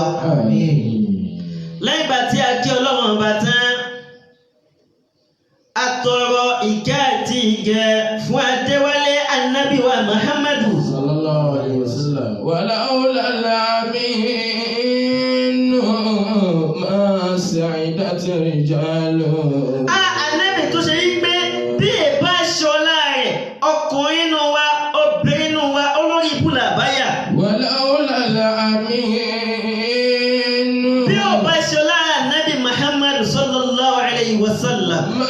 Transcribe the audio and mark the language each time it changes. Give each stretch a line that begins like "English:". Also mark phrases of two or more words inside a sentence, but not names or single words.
Yoruba: lẹ́yìn ìgbà tí a kí ọlọ́run ọba tán atọrọ ìkẹ́ àti ìgẹ̀ fún Adéwálé Ànábì wa Muhammadu.
Arabic: صلى الله عليه وسلم. ولولا الأمين ما سعدت رجال.
Yoruba: Ànábì tó ṣe yí pé bí èbá ṣọlá rẹ̀ ọkùnrin inú wa obìnrin inú wa olórí ibú làbáyà.
Arabic: ولولا الأمين.
Yoruba: bí ó bá ṣọlá Ànábì Muhammadu
Arabic: صلى الله عليه وسلم.